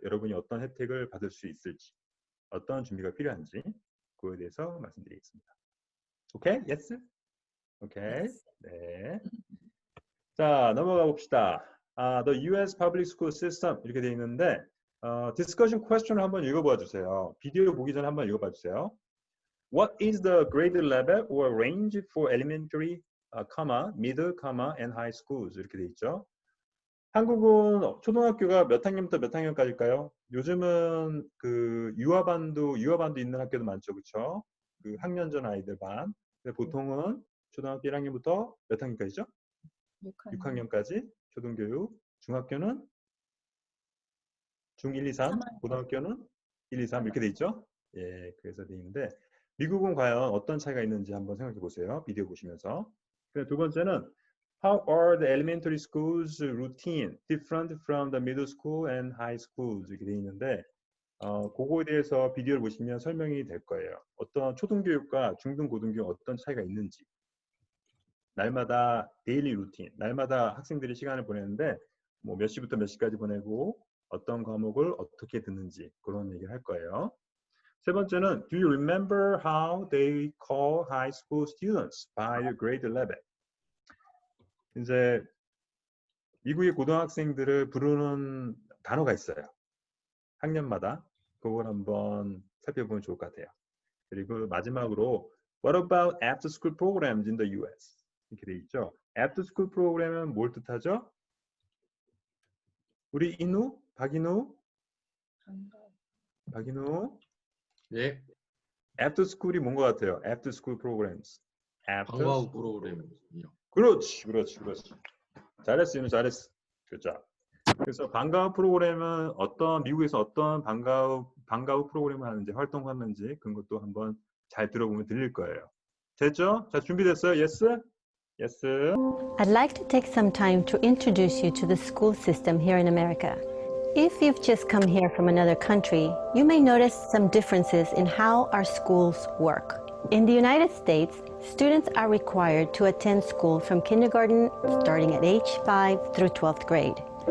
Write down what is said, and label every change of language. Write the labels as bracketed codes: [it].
[ko] 여러분이 어떤 혜택을 받을 수 있을지, 어떤 준비가 필요한지 그거에 대해서 말씀드리겠습니다. [en] 오케이? Yes? 오케이. Yes. [ko] 네. 자, 넘어가 봅시다. [en] The U.S. Public School System [ko] 이렇게 되어 있는데 discussion question을 한번 읽어봐 주세요. 비디오 보기 전에 한번 읽어봐 주세요. [en] What is the grade level or range for elementary, middle, and high schools? [ko] 이렇게 돼 있죠. 한국은 초등학교가 몇 학년부터 몇 학년까지일까요? 요즘은 그 유아반도 있는 학교도 많죠, 그렇죠? 그 학년 전 아이들 반. 근데 보통은 초등학교 1학년부터 몇 학년까지죠? 6학년까지 초등교육. 중학교는 중 1, 2, 3. 고등학교는 1, 2, 3 이렇게 돼 있죠? 예, 그래서 돼 있는데 미국은 과연 어떤 차이가 있는지 한번 생각해 보세요. 비디오 보시면서. 두 번째는 [en] How are the elementary schools routine different from the middle school and high schools? [ko] 이렇게 돼 있는데 그거에 대해서 비디오를 보시면 설명이 될 거예요. 어떤 초등교육과 중등 고등교육 어떤 차이가 있는지. 날마다 데일리 루틴, 날마다 학생들이 시간을 보내는데 뭐 몇 시부터 몇 시까지 보내고 어떤 과목을 어떻게 듣는지 그런 얘기를 할 거예요. 세 번째는 [en] Do you remember how they call high school students by grade level? [ko] 이제 미국의 고등학생들을 부르는 단어가 있어요. 학년마다. 그걸 한번 살펴보면 좋을 것 같아요. 그리고 마지막으로 [en] What about after school programs in the US? [ko] 이렇게 돼 있죠. After school 프로그램은 뭘 뜻하죠? 우리 인우? 박인우? 네. After school이 뭔 것 같아요? [en] After school programs. [ko] 방과 후 프로그램이요. 그렇지. 잘했어, 인우 잘했어. 그렇죠. 그래서 방과 후 프로그램은 미국에서 어떤 방과 후 프로그램을 하는지 활동하는지 그런 것도 한번 잘 들어보면 들릴 거예요. 됐죠? 자, 준비됐어요? [en] Yes? Yes. I'd like to take some time to introduce you to the school system here in America. If you've just come here from another country, you may notice some differences in how our schools work. In the United States, students are required to attend school from kindergarten starting at age 5 through 12th grade.